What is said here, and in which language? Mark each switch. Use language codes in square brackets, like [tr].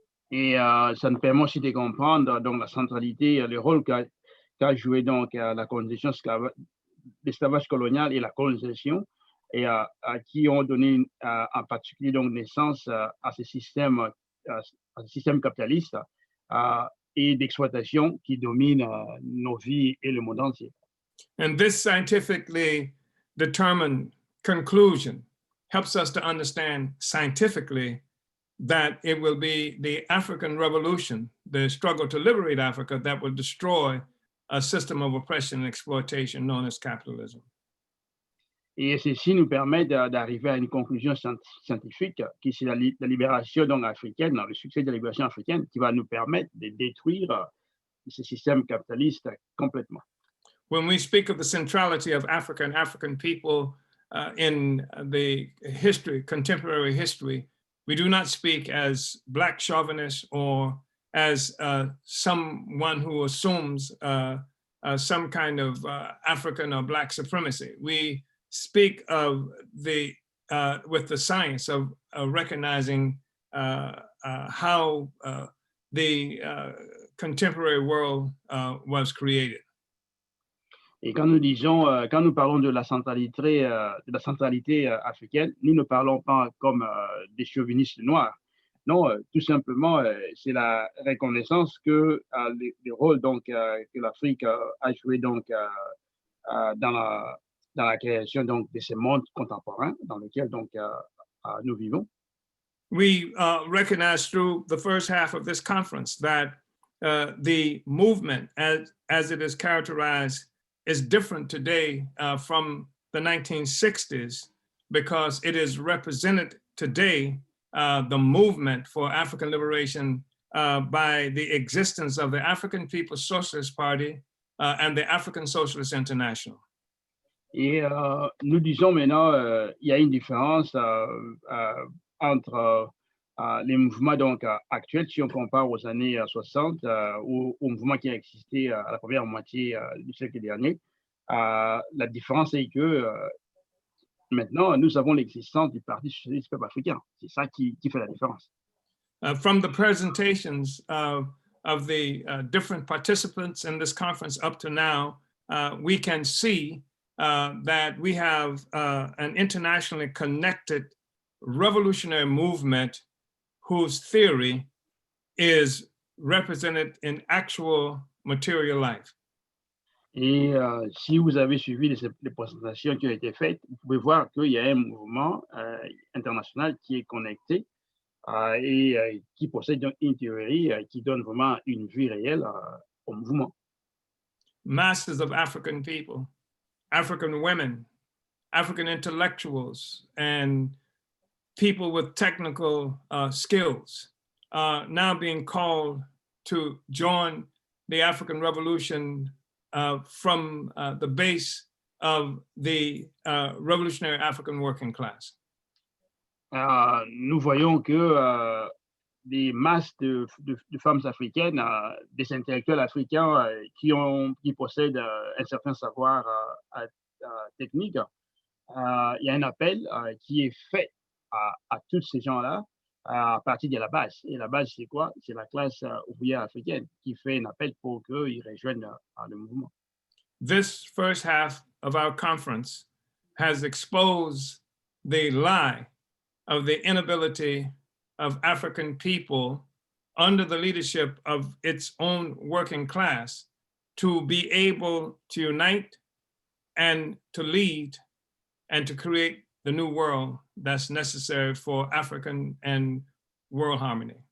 [fr] Et ça nous permet aussi de comprendre donc la centralité, le rôle qu'a joué donc la colonisation, l'esclavage colonial et la colonisation, et qui ont donné en particulier donc naissance à ce système capitaliste et d'exploitation qui domine nos vies et le monde entier. [en] And this scientifically determined conclusion helps us to understand scientifically that it will be the African Revolution, the struggle to liberate Africa, that will destroy a system of oppression and exploitation known as capitalism. [fr] Et ceci nous permet d'arriver à une conclusion scientifique qui c'est la libération donc africaine, le succès de la libération africaine qui va nous permettre de détruire ce système capitaliste complètement. [en] When we speak of the centrality of Africa and African people in the history, contemporary history, we do not speak as Black chauvinists or as someone who assumes some kind of African or Black supremacy. We speak of with the science of recognizing how the contemporary world was created. [fr] Et quand nous parlons de la centralité africaine, nous ne parlons pas comme des chauvinistes noirs. Non, tout simplement, c'est la reconnaissance que le rôle donc que l'Afrique a joué donc dans la création donc de ce monde contemporain dans lequel donc nous vivons. [en] We recognize through the first half of this conference that the movement, as it is characterized, is different today from the 1960s because it is represented today, the movement for African liberation by the existence of the African People's Socialist Party and the African Socialist International. [fr] Et nous disons maintenant, il y a une différence entre les mouvements donc actuels, si on compare aux années 60, au mouvement qui a existé à la première moitié du siècle dernier. La différence est que maintenant, nous avons l'existence du Parti socialiste peuple africain. C'est ça qui fait la différence. [en] From the presentations of the different participants in this conference up to now, we can see that we have an internationally connected revolutionary movement whose theory is represented in actual material life. [fr] Et si vous avez suivi les présentations qui ont été faites, vous pouvez voir qu'il y a un mouvement international qui est connecté et qui possède une théorie qui donne vraiment une vie réelle au mouvement. [en] Masses of African people, African women, African intellectuals, and people with technical skills are now being called to join the African Revolution from the base of the revolutionary African working class. [fr] Nous voyons que des masses de femmes africaines, des intellectuels africains qui possèdent un certain savoir technique, il y a un appel qui est fait à tous ces gens-là à partir de la base. Et la base, c'est quoi? C'est la classe ouvrière africaine qui fait un appel pour qu'ils rejoignent le mouvement. [en] This first half of our conference has exposed the lie of the inability of African people under the leadership of its own working class to be able to unite and to lead and to create the new world that's necessary for African and world harmony.